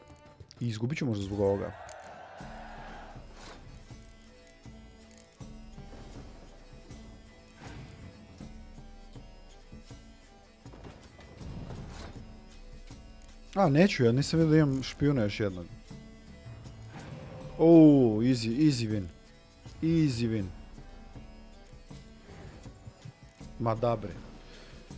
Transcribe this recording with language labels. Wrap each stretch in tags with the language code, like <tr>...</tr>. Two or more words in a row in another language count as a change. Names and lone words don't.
<hr>I izgubit ću možda zbog ovoga. A, neću, ja nisam vidio da imam špijuna još jednog.</hr> <en>Easy win. Easy win.</en> <sr>Ma da bre.</sr>